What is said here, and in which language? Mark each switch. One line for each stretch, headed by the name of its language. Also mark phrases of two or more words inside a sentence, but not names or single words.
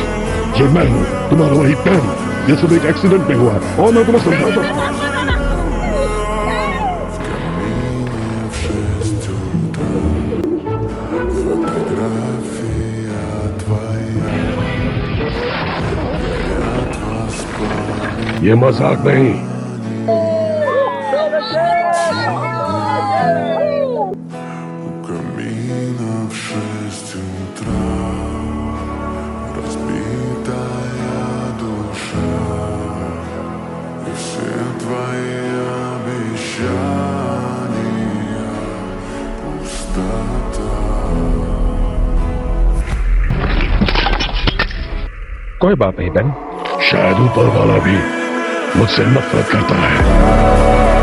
Hindi: ये मैं हूँ, तुम्हारा वही पैन। ये सब एक एक्सीडेंट में हुआ है और मैं तुम्हें समझाता हूँ। ये मजाक नहीं।
Russian: Камина в 6 утра, разбитая душа, и все твои обещания пустота.
Hindi: कोई बात नहीं बेन, शायद ऊपर वाला भी मुझसे नफरत करता है।